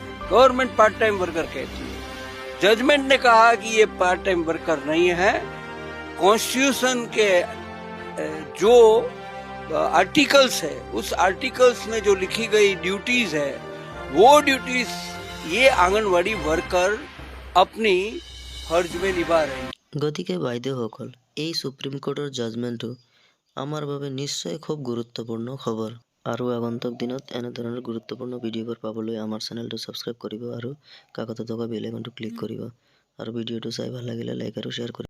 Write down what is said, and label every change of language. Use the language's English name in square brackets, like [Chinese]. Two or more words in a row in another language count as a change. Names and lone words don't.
[Hindi] गवर्नमेंट [English] part time worker [Hindi] कहती है, जजमेंट ने कहा कि ये [English] part time worker [Hindi] नहीं है। कॉन्स्टिट्यूशन के जो आर्टिकल्स है, उस आर्टिकल्स में जो लिखी गई ड्यूटीज है, वो ड्यूटीज ये आंगनवाड़ी वर्कर अपनी फर्ज में निभा रही। [Assamese] গতিকে বাইদেউসকল, এই সুপ্ৰিম কোৰ্টৰ জাজমেণ্টটো আমাৰ বাবে নিশ্চয় খুব গুৰুত্বপূৰ্ণ খবৰ। আৰু আগন্তুক দিনত এনেধৰণৰ গুৰুত্বপূৰ্ণ ভিডিঅ'বোৰ পাবলৈ আমাৰ চেনেলটো ছাবস্ক্ৰাইব কৰিব আৰু কাষতে থকা [English] bell icon [Assamese] ক্লিক কৰিব। আৰু ভিডিঅ'টো চাই ভাল লাগিলে লাইক আৰু শ্বেয়াৰ কৰিব।